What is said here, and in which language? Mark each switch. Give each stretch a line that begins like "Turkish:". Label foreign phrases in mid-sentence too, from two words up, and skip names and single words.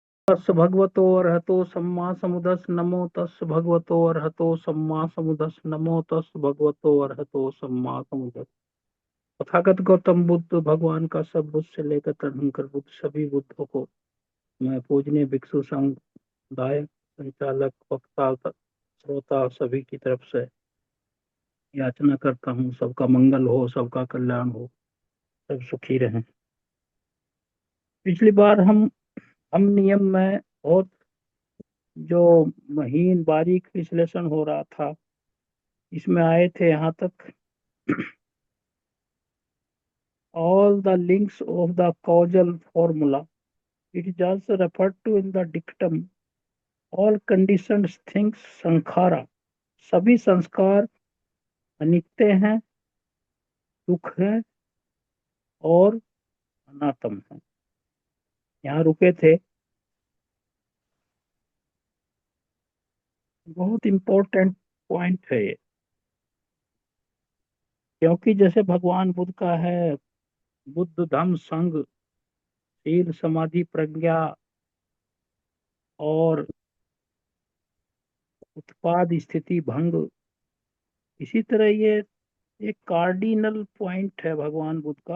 Pali: तस् भगवतो अरहतो सम्मा समुदस् नमो तस् भगवतो अरहतो सम्मा समुदस् नमो तस् भगवतो अरहतो सम्मा समुदस्।
Hindi: तथागत गौतम बुद्ध भगवान का सब बुद्ध से लेकर तदंकर बुद्ध सभी बुद्धों को मैं पूजनीय भिक्षु समुदाय संचालक वक्ता श्रोता सभी की तरफ से याचना करता हूँ, सबका मंगल हो, सबका कल्याण हो, सब सुखी रहें। पिछली बार हम नियम में बहुत जो महीन बारीक विश्लेषण हो रहा था, इसमें आए थे यहाँ तक।
English: All the links of the causal formula. It is also referred to in the dictum. All conditioned things संखारा।
Hindi: सभी संस्कार अनित्य हैं, दुख है और अनात्म है। यहाँ रुके थे। बहुत
English: important point
Hindi: है ये, क्योंकि जैसे भगवान बुद्ध का है बुद्ध धम्म संघ शील समाधि प्रज्ञा और उत्पाद स्थिति भंग, इसी तरह ये एक
English: cardinal point
Hindi: है भगवान बुद्ध का।